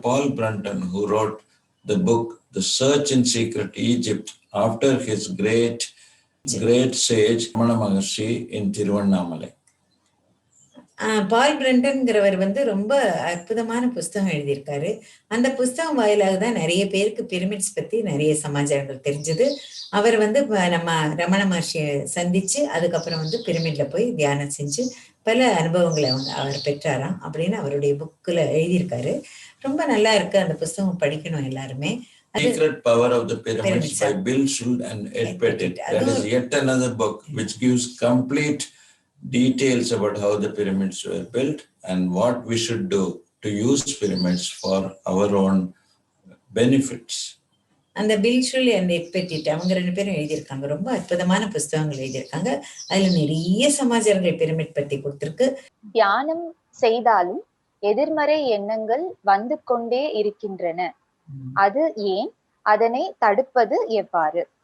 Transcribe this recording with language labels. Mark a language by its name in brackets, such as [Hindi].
[English] Paul Brunton, who wrote the book The Search in Secret Egypt after his great sage Ramana Maharshi in Tiruvannamalai. [Tamil] பால் பிரண்டன்கிறவர் வந்து ரொம்ப அற்புதமான புஸ்தகம் எழுதியிருக்காரு. அந்த புஸ்தகம் வாயிலாக தான் நிறைய பேருக்கு பிரமிட்ஸ் பத்தி நிறைய சமாச்சாரங்கள் தெரிஞ்சது. அவர் வந்து நம்ம ரமண மகர்ஷியை சந்திச்சு அதுக்கப்புறம் வந்து பிரமிட்ல போய் தியானம் செஞ்சு பல அனுபவங்களை அவர் பெற்றாராம் அப்படின்னு அவருடைய புக்ல எழுதியிருக்காரு. ரொம்ப நல்லா இருக்கு. அந்த புஸ்தகம் படிக்கணும் எல்லாருமே. [English] Secret Power of the Pyramids by Bill Schuld and Ed Pettit. That is yet another book which gives complete details about how the pyramids were built and what we should do to use pyramids for our own benefits. [Tamil] அந்த bill shall and Ed petite அவங்க ரெண்டு பேரும் எழுதியிருக்காங்க. ரொம்ப அற்புதமான புஸ்தகங்கள் எழுதியிருக்காங்க. அதுல நிறைய சமாச்சாரங்கள் பிரமிட் பத்தி கொடுத்திருக்கு. தியானம் செய்தாலும் எதிர்மறை எண்ணங்கள் வந்து கொண்டே இருக்கின்றன. அது ஏன்? அதனை தடுப்பது எவ்வாறு?